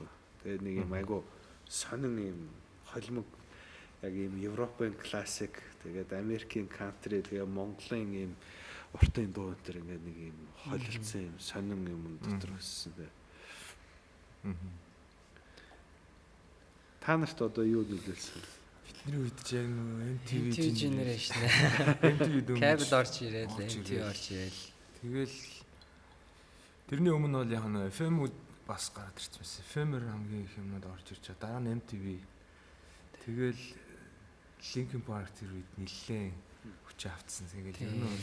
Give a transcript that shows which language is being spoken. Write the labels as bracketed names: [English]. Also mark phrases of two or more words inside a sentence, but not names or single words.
[Mongolian] Тэгээд нэг юм айгу сонин юм холимог яг ийм Европын классик тэгээд Америкийн кантри тэгээд Монголын ийм уртын дуу өнтер ингээд нэг ийм холилдсон юм сонин юм дотор өссөн бай. Та нарт одоо юу нөлөөлсөн? Бидний үед ч яг нөө [English] MTV generation. [Mongolian] MTV дөө. Cable орж ирээд MTV орж ирээд. Тэгэл тэрний өмнө бол яг нөө FM-үүд бас гараад ирсэн байсан. FM-ээр хамгийн их юмнууд орж ирж байгаа. Дараа нь MTV. Тэгэл Linkin Park тэр үед нэлээд хүч автсан. Тэгэл ер нь бол